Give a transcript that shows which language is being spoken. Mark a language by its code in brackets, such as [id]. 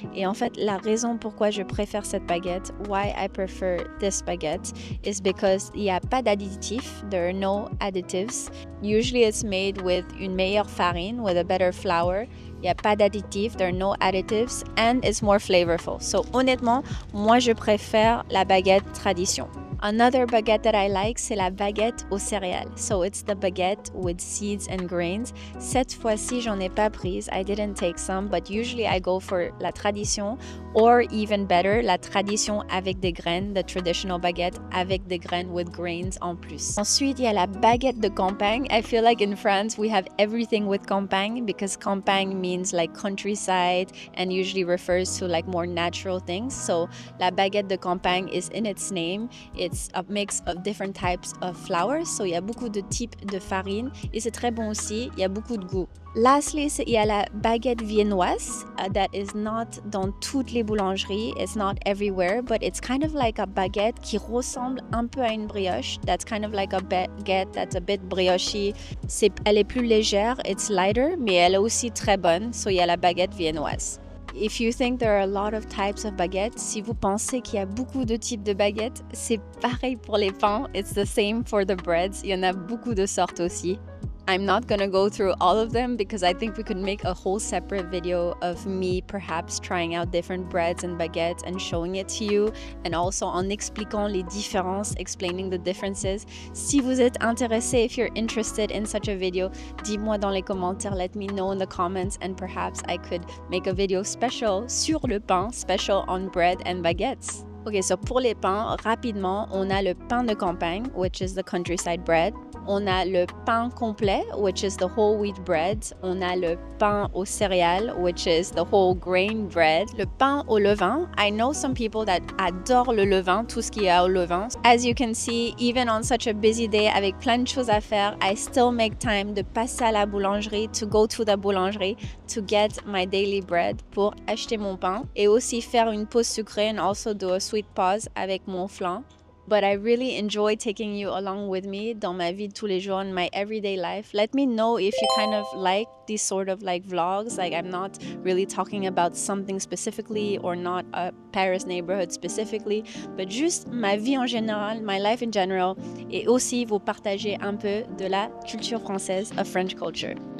[fr] Et en fait, la raison pourquoi je préfère cette baguette, [en] why I prefer this baguette, is because [fr] il n'y a pas d'additifs, [en] there are no additives. Usually it's made with [fr] une meilleure farine, [en] with a better flour. [fr] Il n'y a pas d'additifs, [en] there are no additives, and it's more flavorful. [fr] So honnêtement, moi je préfère la baguette tradition. [en] Another baguette that I like, [fr] c'est la baguette aux céréales. [en] So it's the baguette with seeds and grains. [fr] Cette fois-ci, j'en ai pas prise. [en] I didn't take some, but usually I go for la tradition, or even better, la tradition [fr] avec des graines, [en] the traditional baguette avec des graines with grains [fr] en plus. Ensuite, il y a la baguette de campagne. [en] I feel like in France, we have everything with campagne because campagne means like countryside and usually refers to like more natural things. So la baguette de campagne is in its name. It's a mix of different types of flours, [fr] so il y a beaucoup de types de farine et c'est très bon aussi, il y a beaucoup de goût. [en] Lastly, [fr] il y a la baguette viennoise [en] that is not [fr] dans toutes les boulangeries, [en] it's not everywhere, but it's kind of like a baguette [fr] qui ressemble un peu à une brioche. [en] That's kind of like a baguette that's a bit brioche. [fr] Elle est plus légère, [en] it's lighter, [fr] mais elle est aussi très bonne, so il y a la baguette viennoise. [en] If you think there are a lot of types of baguettes, [fr] si vous pensez qu'il y a beaucoup de types de baguettes, c'est pareil pour les pains. [en] It's the same for the breads. [fr] Il y en a beaucoup de sortes aussi. [en] I'm not gonna go through all of them because I think we could make a whole separate video of me perhaps trying out different breads and baguettes and showing it to you, and also [fr] en expliquant les différences, [en] explaining the differences. [fr] Si vous êtes intéressé, [en] if you're interested in such a video, [fr] dis-moi dans les commentaires, [en] let me know in the comments, and perhaps I could make a video special [fr] sur le pain, [en] special on bread and baguettes. [fr] Ok, so pour les pains, rapidement, on a le pain de campagne, [en] which is the countryside bread. [fr] On a le pain complet, [en] which is the whole wheat bread. [fr] On a le pain aux céréales, [en] which is the whole grain bread. [fr] Le pain au levain. [en] I know some people that adore [fr] le levain, tout ce qui est au levain. [en] As you can see, even on such a busy day, [fr] avec plein de choses à faire, [en] I still make time [fr] de passer à la boulangerie, [en] to go to the boulangerie, to get my daily bread, [fr] pour acheter mon pain, et aussi faire une pause sucrée [en] and also do a sweet pause [fr] avec mon flan. [en] But I really enjoy taking you along with me [fr] dans ma vie de tous les jours, [en] in my everyday life. Let me know if you kind of like these sort of like vlogs. Like I'm not really talking about something specifically or not a Paris neighborhood specifically, but [fr] juste ma vie en général, [en] my life in general, [fr] et aussi vous partager un peu de la culture française, [en] of French culture.